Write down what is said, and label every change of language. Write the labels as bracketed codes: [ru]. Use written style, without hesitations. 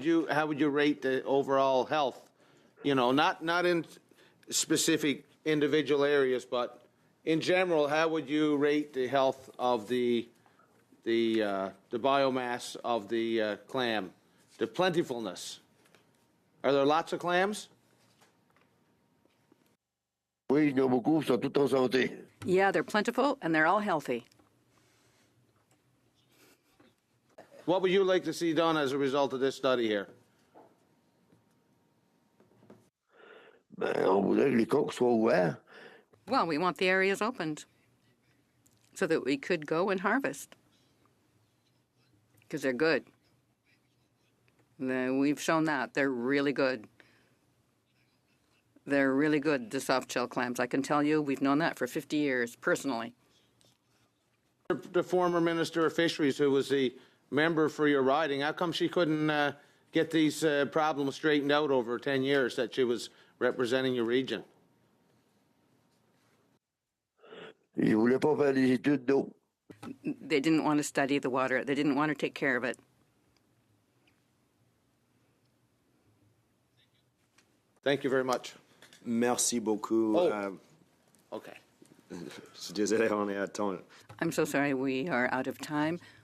[en] How would you rate the overall health? Not in specific individual areas, but in general, how would you rate the health of the biomass of the clam, the plentifulness? Are there lots of clams? [fr] Oui, il y en a beaucoup, ils sont tous en santé. [en] Yeah, they're plentiful and they're all healthy. What would you like to see done as a result of this study here? [fr] On voudrait que les coques soient ouverts. [en] Well, we want the areas opened so that we could go and harvest because they're good. We've shown that. They're really good. They're really good, the soft-shell clams. I can tell you we've known that for 50 years, personally. The former Minister of Fisheries, who was the member for your riding, how come she couldn't get these problems straightened out over 10 years that she was representing your region? [fr] Ils ne voulaient pas faire des études d'eau. [en] They didn't want to study the water. They didn't want to take care of it. Thank you very much. [fr] Merci beaucoup. [en] Okay. [fr] Désolé, on est à temps. [en] I'm so sorry, we are out of time.